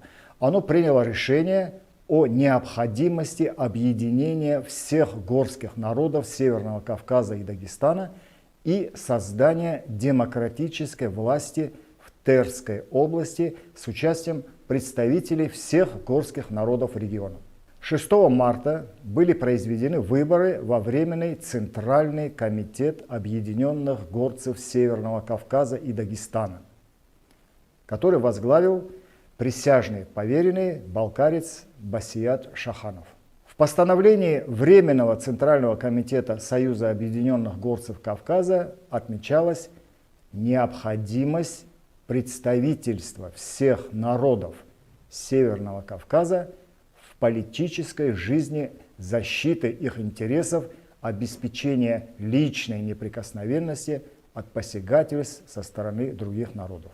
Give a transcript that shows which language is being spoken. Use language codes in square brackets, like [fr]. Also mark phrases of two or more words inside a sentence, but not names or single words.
[ru] Оно приняло решение о необходимости объединения всех горских народов Северного Кавказа и Дагестана и создания демократической власти в Терской области с участием представителей всех горских народов региона. 6 марта были произведены выборы во Временный Центральный комитет объединенных горцев Северного Кавказа и Дагестана, который возглавил присяжный поверенный балкарец Басият Шаханов. В постановлении Временного Центрального комитета Союза объединенных горцев Кавказа отмечалась необходимость представительства всех народов Северного Кавказа в политической жизни, защиты их интересов, обеспечения личной неприкосновенности от посягательств со стороны других народов.